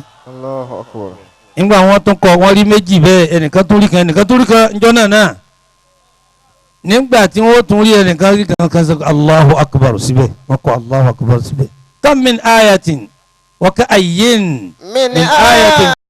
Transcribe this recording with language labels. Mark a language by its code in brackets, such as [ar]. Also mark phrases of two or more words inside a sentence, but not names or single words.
[ar] Allahu akbar. [yo] nígbà wọn tún kọ wọn rí méjì bẹ́ẹ̀ ẹnìkan tó rí kan ẹnìkan tó rí kan njọ́ náà nígbà tí wọ́n tún rí ẹnìkan rí kan sọ Allahu akbar síbẹ̀ wọ́n kọ Allahu akbar síbẹ̀ [ar] kam min ayatin wa ka ayyin min min ayatin.